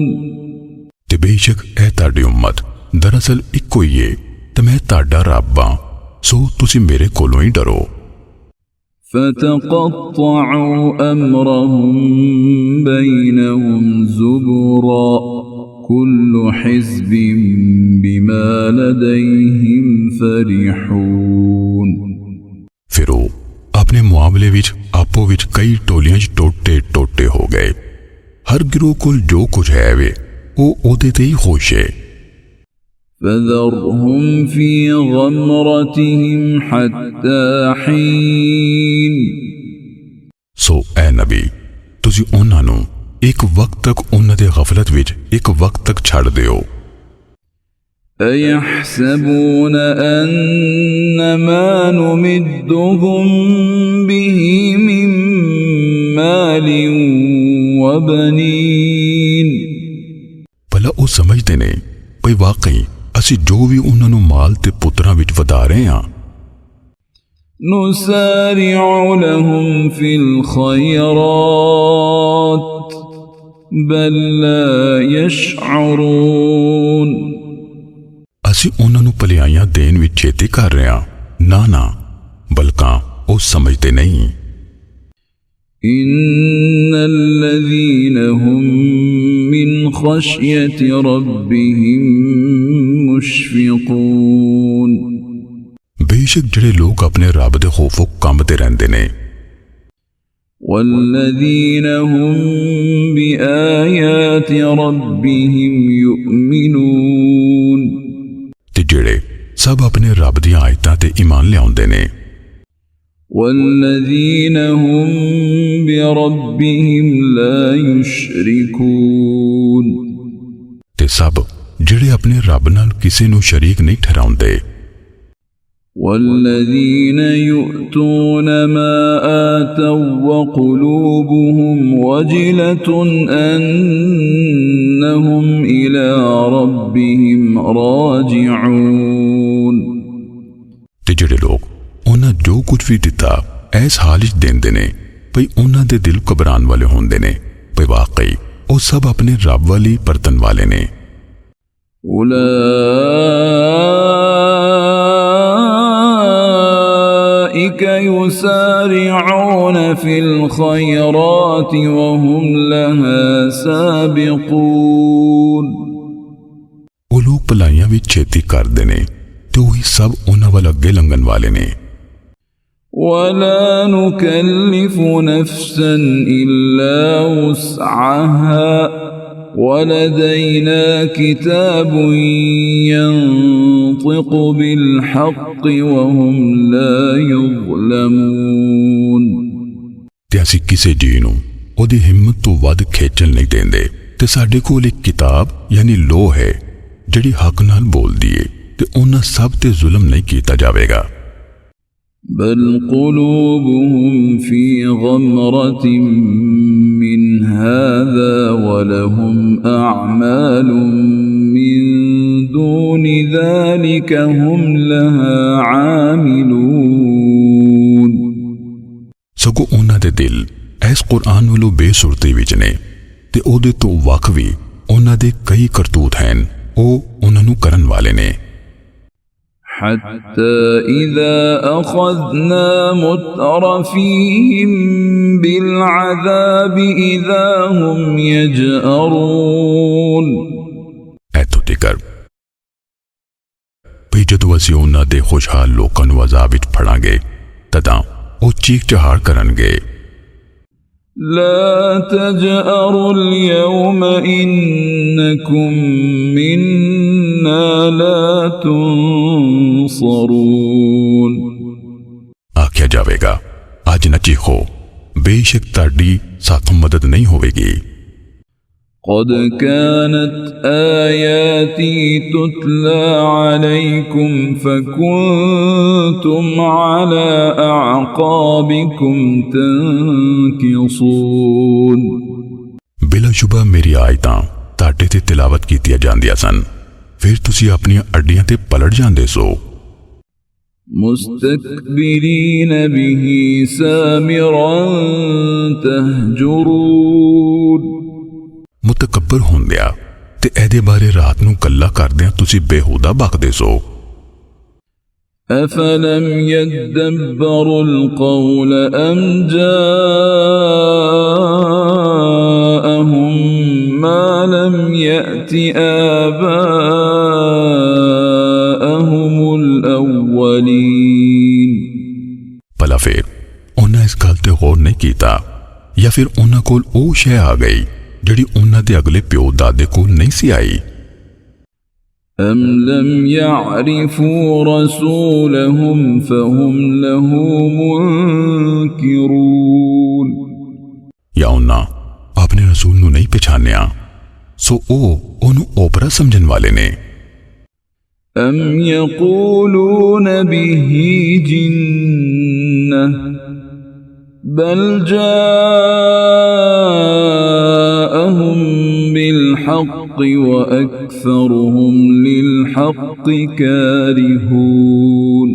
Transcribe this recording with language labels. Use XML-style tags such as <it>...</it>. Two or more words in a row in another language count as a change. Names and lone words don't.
<pa>ਤੇ ਬੇਸ਼ੱਕ ਇਹ ਤੁਹਾਡੀ ਉੱਮਤ ਦਰਅਸਲ ਇੱਕੋ ਹੀ ਹੈ ਤੇ ਮੈਂ ਤੁਹਾਡਾ ਰੱਬ ਹਾਂ, ਸੋ ਤੁਸੀਂ ਮੇਰੇ ਕੋਲੋਂ ਹੀ ਡਰੋ।</pa> <ar>فتقطعوا أمرهم بينهم زبرا كل حزب بما لديهم فرحون।</ar> <pa>ਫਿਰ ਉਹ ਆਪਣੇ ਮੁਆਮਲੇ ਵਿੱਚ ਆਪੋ ਵਿੱਚ ਕਈ ਟੋਲੀਆਂ ਟੋਟੇ ਟੋਟੇ ਹੋ ਗਏ। ਹਰ ਗਰੋਹ ਕੋਲ ਜੋ ਕੁਝ ਹੈ ਵੇ ਉਹ ਓਹਦੇ ਤੇ ਹੀ ਖੁਸ਼ ਹੈ।</pa> <ar>فذرهم في غمرتهم حتى حين।</ar> <pa>ਸੋ ਐ ਨਬੀ ਤੁਸੀਂ ਉਹਨਾਂ ਨੂੰ ਇੱਕ ਵਕਤ ਤੱਕ ਉਹਨਾਂ ਦੇ ਗ਼ਫ਼ਲਤ ਵਿੱਚ ਇੱਕ ਵਕਤ ਤੱਕ ਛੱਡ ਦਿਓ।</pa> <ar>أيحسبون أن ما نمدهم به من مال وبنين.</ar> <pa>ਭਲਾ ਉਹ ਸਮਝਦੇ ਨੇ ਬਈ ਵਾਕਈ ਅਸੀਂ ਜੋ ਵੀ ਉਹਨਾਂ ਨੂੰ ਮਾਲ ਤੇ ਪੁੱਤਰਾਂ ਵਿੱਚ ਵਧਾ ਰਹੇ ਹਾਂ।</pa> <ar>نسارع لهم في الخيرات بل لا يشعرون.</ar> <pa>ਅਸੀਂ ਉਹਨਾਂ ਨੂੰ ਭਲਾਈਆਂ ਦੇਣ ਵਿੱਚ ਛੇਤੀ ਕਰ ਰਹੇ ਹਾਂ, ਨਾ ਨਾ ਬਲਕਿ ਉਹ ਸਮਝਦੇ ਨਹੀਂ।</pa> <ar>إن الذين هم من خشية ربهم مشفقون.</ar> <pa>ਬੇਸ਼ੱਕ ਜਿਹੜੇ ਲੋਕ ਆਪਣੇ ਰੱਬ ਦੇ ਖ਼ੌਫ਼ੋਂ ਕੰਬਦੇ ਰਹਿੰਦੇ ਨੇ।</pa> <ar>والذين هم بآيات ربهم يؤمنون.</ar> <pa>ਤੇ ਜਿਹੜੇ ਸਭ ਆਪਣੇ ਰੱਬ ਦੀ ਆਇਤਾਂ ਤੇ ਈਮਾਨ ਲਿਆਉਂਦੇ ਨੇ।</pa> <ar>والذين هم بربهم لا يشركون.</ar> <pa>ਤੇ ਸਭ ਜਿਹੜੇ ਆਪਣੇ ਰੱਬ ਨਾਲ ਕਿਸੇ ਨੂੰ ਸ਼ਰੀਕ ਨਹੀਂ ਠਹਿਰਾਉਂਦੇ।</pa> <ar>والذين يؤتون ما آتوا وقلوبهم وجلة أنهم إلى ربهم راجعون.</ar> <pa>ਤੇ ਜਿਹੜੇ ਲੋਕ ਉਹਨਾਂ ਜੋ ਕੁਝ ਵੀ ਦਿੱਤਾ ਐਸ ਹਾਲ ਚ ਦੇਂਦੇ ਨੇ ਬਈ ਉਹਨਾਂ ਦੇ ਦਿਲ ਘਬਰਾਣ ਵਾਲੇ ਹੁੰਦੇ ਨੇ ਬਈ ਵਾਕਈ ਉਹ ਸਭ ਆਪਣੇ ਰੱਬ ਵਾਲੀ ਪਰਤਣ ਵਾਲੇ ਨੇ।</pa> <ar>أولئك يسارعون في الخيرات وهم لها سابقون.</ar> <pa>ਉਹ ਲੋਕ ਭਲਾਈਆਂ ਵੀ ਛੇਤੀ ਕਰਦੇ ਨੇ ਤੇ ਉਹੀ ਸਭ ਉਹਨਾਂ ਵਾਲ ਅੱਗੇ ਲੰਘਣ ਵਾਲੇ ਨੇ।</pa> <ar>ولا نكلف نفسا إلا وسعها ولدينا كتاب ينطق بالحق وهم لا يظلمون.</ar> <pa>ਤੇ ਅਸੀਂ ਕਿਸੇ ਜੀ ਨੂੰ ਓਹਦੀ ਹਿੰਮਤ ਤੋਂ ਵੱਧ ਖਿੱਚਣ ਨਹੀਂ ਦੇਂਦੇ ਤੇ ਸਾਡੇ ਕੋਲ ਇੱਕ ਕਿਤਾਬ ਯਾਨੀ ਲੋ ਹੈ ਜਿਹੜੀ ਹੱਕ ਨਾਲ ਬੋਲਦੀ ਹੈ ਤੇ ਉਹਨਾਂ ਸਭ ਤੇ ਜ਼ੁਲਮ ਨਹੀਂ ਕੀਤਾ ਜਾਵੇਗਾ।</pa> <ar>بل قلوبهم في غمرة من هذا ولهم أعمال من دون ذلك هم لها عاملون</ar> <pa>ਸਗੋਂ ਉਹਨਾਂ ਦੇ ਦਿਲ ਇਸ ਕੁਰਾਨ ਵੱਲੋਂ ਬੇਸੁਰਤੀ ਵਿੱਚ ਨੇ ਤੇ ਉਹਦੇ ਤੋਂ ਵੱਖ ਵੀ ਉਹਨਾਂ ਦੇ ਕਈ ਕਰਤੂਤ ਹਨ ਉਹ ਉਹਨਾਂ ਨੂੰ ਕਰਨ ਵਾਲੇ ਨੇ</pa> <ar>حتى إذا أخذنا مترفيهم بالعذاب إذا هم يجأرون</ar> <pa>ਇੱਥੋਂ ਤੱਕ ਵੀ ਜਦੋਂ ਅਸੀਂ ਉਹਨਾਂ ਦੇ ਖੁਸ਼ਹਾਲ ਲੋਕਾਂ ਨੂੰ ਅਜ਼ਾਬ ਵਿੱਚ ਫੜਾਂਗੇ ਤਦਾਂ ਉਹ ਚੀਖ ਚਹਾੜ ਕਰਨਗੇ</pa> <ar>لا تجأروا اليوم إنكم منا لا تنصرون</ar> <pa>ਆਖਿਆ ਜਾਵੇਗਾ ਅੱਜ ਨਾ ਚੀਖੋ ਬੇਸ਼ੱਕ ਤੁਹਾਡੀ ਸਾਥੋਂ ਮਦਦ ਨਹੀਂ ਹੋਵੇਗੀ</pa> <ar>قد كانت آياتي تتلى عليكم فكنتم على أعقابكم تنكصون</ar> <pa>ਬਿਲਾਸ਼ੁਬਾ ਮੇਰੀ ਆਇਤਾਂ ਤੁਹਾਡੇ ਤੇ ਤਿਲਾਵਤ ਕੀਤੀਆਂ ਜਾਂਦੀਆਂ ਸਨ ਫਿਰ ਤੁਸੀਂ ਆਪਣੀਆਂ ਅੱਡੀਆਂ ਤੇ ਪਲਟ ਜਾਂਦੇ ਸੋ</pa> <ar>مستكبرين به سامرا تهجرون</ar> <pa>ਮੁਤਕੱਬਰ ਹੁੰਦਿਆ ਤੇ ਇਹਦੇ ਬਾਰੇ ਰਾਤ ਨੂੰ ਕੱਲਾ ਕਰਦਿਆਂ ਤੁਸੀਂ ਬੇਹੂਦਾ ਬਕਦੇ ਸੋ</pa> <ar>أفلم يدبروا القول أم جاءهم ما لم يأت آباءهم الأولين</ar> <pa>ਭਲਾ ਫਿਰ ਉਹਨਾਂ ਇਸ ਗੱਲ ਤੇ ਗੌਰ ਨਹੀਂ ਕੀਤਾ ਜਾਂ ਫਿਰ ਉਹਨਾਂ ਕੋਲ ਉਹ ਸ਼ੈ ਆ ਗਈ ਜਿਹੜੀ ਉਹਨਾਂ ਦੇ ਅਗਲੇ ਪਿਓ ਦਾਦੇ ਕੋਲ ਨਹੀਂ ਸੀ ਆਈ</pa> <ar>أم لم يعرفوا رسولهم فهم له منكرون</ar> <pa>ਜਾਂ ਉਹਨਾਂ ਆਪਣੇ ਰਸੂਲ ਨੂੰ ਨਹੀਂ ਪਛਾਣਿਆ ਸੋ ਉਹ ਉਹਨੂੰ ਓਪਰਾ ਸਮਝਣ ਵਾਲੇ ਨੇ</pa> <ar>أم يقولون به جنة بل جاءهم بالحق وأكثرهم للحق كارهون</ar>